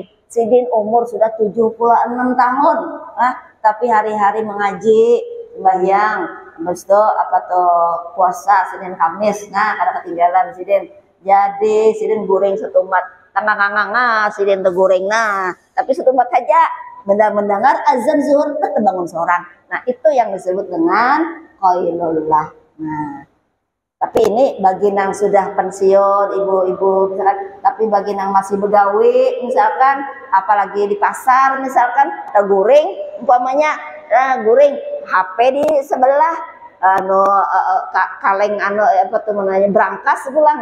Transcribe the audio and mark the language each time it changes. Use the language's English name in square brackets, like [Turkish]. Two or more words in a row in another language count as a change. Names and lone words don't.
[Banjar] Sidin umur sudah 76 tahun. Nah, tapi hari-hari mengaji, sembahyang, habis itu apa tuh puasa Senin Kamis. Nah, kada ketinggalan sidin. Jadi sidin guring satu mat. Tangga sidin tuh guring nah, tapi satu mat saja. [Indonesian] Mendengar azan zuhur terbangun seorang. Nah, itu yang disebut dengan qailullah. [Banjar] Nah, tapi ini bagi yang sudah pensiun, ibu-ibu misalkan, tapi bagi yang masih begawi misalkan, apalagi di pasar misalkan, guring, umpamanya guring HP di sebelah, kaleng apa tuh namanya brankas pulang.